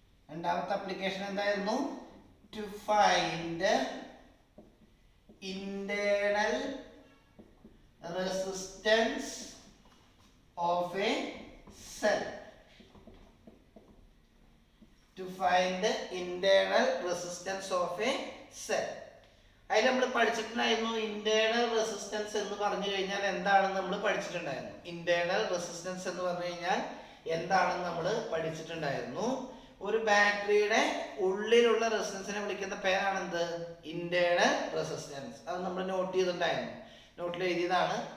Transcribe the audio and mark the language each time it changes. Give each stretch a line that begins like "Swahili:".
Malayalam: രണ്ടാമത്തെ ആപ്ലിക്കേഷൻ എന്തായിരുന്നു?
English: To find internal resistance of a cell. To find the internal resistance of a cell.
Malayalam: അതിൽ നമ്മൾ പഠിച്ചിട്ടുണ്ടായിരുന്നു internal resistance എന്ന് പറഞ്ഞു കഴിഞ്ഞാൽ എന്താണെന്ന് നമ്മൾ പഠിച്ചിട്ടുണ്ടായിരുന്നു. ഇന്റേണൽ റെസിസ്റ്റൻസ് എന്ന് പറഞ്ഞു കഴിഞ്ഞാൽ എന്താണെന്ന് നമ്മൾ പഠിച്ചിട്ടുണ്ടായിരുന്നു. ഒരു ബാറ്ററിയുടെ ഉള്ളിലുള്ള റെസിസ്റ്റൻസിനെ വിളിക്കുന്ന പേരാണ് എന്ത്? Internal resistance. അത് നമ്മൾ നോട്ട് ചെയ്തിട്ടുണ്ടായിരുന്നു. നോട്ടിൽ എഴുതിയതാണ്.